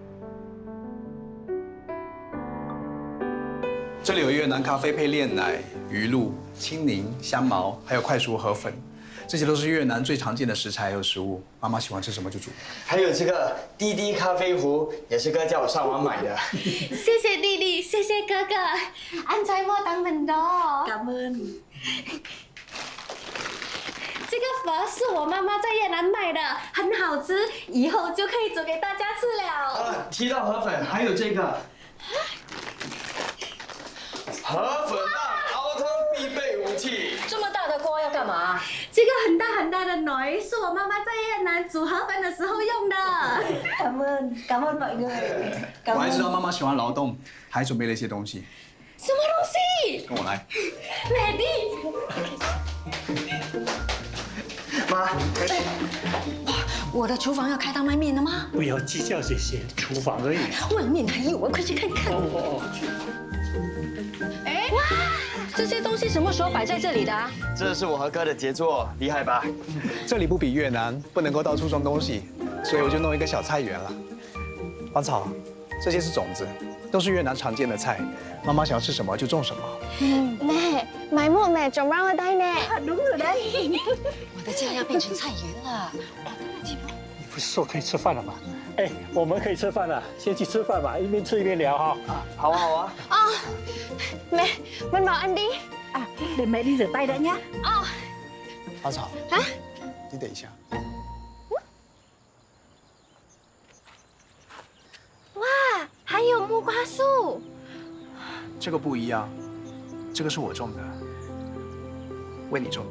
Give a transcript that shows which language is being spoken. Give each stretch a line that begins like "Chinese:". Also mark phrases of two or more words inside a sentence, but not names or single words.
Chinese: 这里有越南咖啡配炼奶、鱼露、青柠、香茅，还有快熟河粉，这些都是越南最常见的食材还有食物。妈妈喜欢吃什么就煮。还有这个滴滴咖啡壶，也是哥叫我上网买的。谢谢弟弟，谢谢哥哥 ，
Vietnamese: anh trai mua tặng mình đó。 Cảm ơn。
Chinese: 这个粉是我妈妈在越南买的，很好吃，以后就可以煮给大家吃了。提到河粉，还有这个河粉蛋熬汤必备武器。这么大的锅要干嘛？这个很大很大的馓是我妈妈在越南煮河粉的时候用的。
Vietnamese: Cảm ơn mọi người。
Chinese: 我还知道妈妈喜欢劳动，还准备了一些东西。什么东西？跟我来。美丽。妈，我的厨房要开当卖面了吗？不要计较这些，厨房而已。外面还有啊，快去看看。哎，哇，这些东西什么时候摆在这里的啊？这是我和哥的杰作，厉害吧？这里不比越南，不能够到处种东西，所以我就弄一个小菜园了。芳草，这些是种子，都是越南常见的菜。妈妈想要吃什么就种什么。妹，买木妹种让我带呢。
Vietnamese: đúng rồi đấy.
Chinese: 我的家要变成菜园了。你不是说可以吃饭了吗？哎，我们可以吃饭了，先去吃饭吧，一边吃一边聊哈。好啊好啊。
Vietnamese: Mẹ, mình bảo ăn đi. À, để mẹ đi rửa tay đã nhá.
Chinese: 阿草，你等一下。哇，还有木瓜树。这个不一样，这个是我种的，为你种的。